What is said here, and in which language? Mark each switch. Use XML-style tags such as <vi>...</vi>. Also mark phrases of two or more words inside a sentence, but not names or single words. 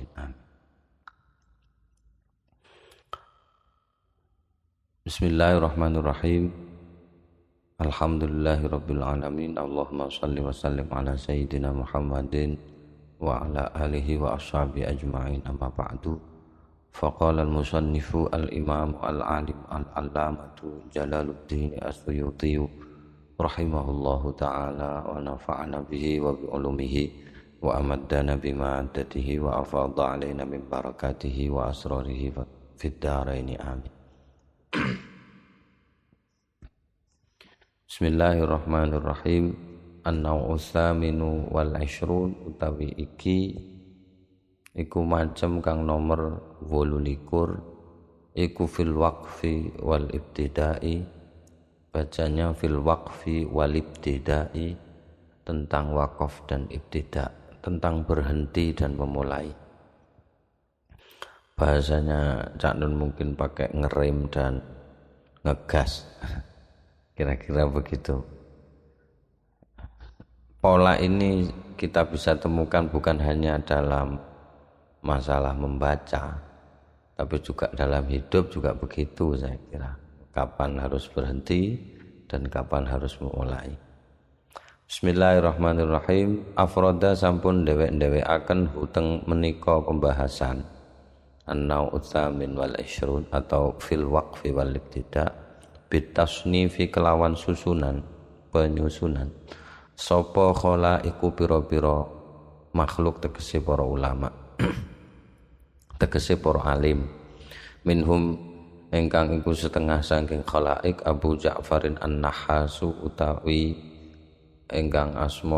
<ar>آمين. بسم الله الرحمن الرحيم. الحمد لله رب العالمين. اللهم صل وسلم على سيدنا محمد وعلى آله وأصحابه أجمعين. أما بعد. فقال المصنف الإمام العالم العلامة جلال الدين السيوطي رحمه الله تعالى ونفعنا به وبعلومه وأمدنا بمدده وأفاض علينا من بركاته وأسراره في الدارين. آمين. بسم الله الرحمن الرحيم. النوع الثامن والعشرون</ar> <jv>utawi iki iku macem kang nomor 28 iku</jv> <ar>في الوقف والابتداء.</ar> <id>Bacanya</id> <ar>في الوقف والابتداء,</ar> <id>tentang wakaf dan ibtida, tentang berhenti dan memulai. Bahasanya Cak Nun mungkin pakai ngerem dan ngegas. Kira-kira begitu. Pola ini kita bisa temukan bukan hanya dalam masalah membaca, tapi juga dalam hidup juga begitu, saya kira. Kapan harus berhenti dan kapan harus memulai. Bismillahirrahmanirrahim.</id> <jv>Afroda sampun dewek-dewekaken huteng menika pembahasan</jv> <ar>النوع الثامن والعشرون</ar> <jv>atau</jv> <ar>في الوقف والابتداء'</ar> <jv>bitasnifi kelawan susunan penyusunan. Sopo khola iku piro-piro makhluk tegese para ulama tegese para alim. Minhum engkang iku setengah saking khalaik Abu Ja'farin An-Nahasu utawi engkang asma</jv>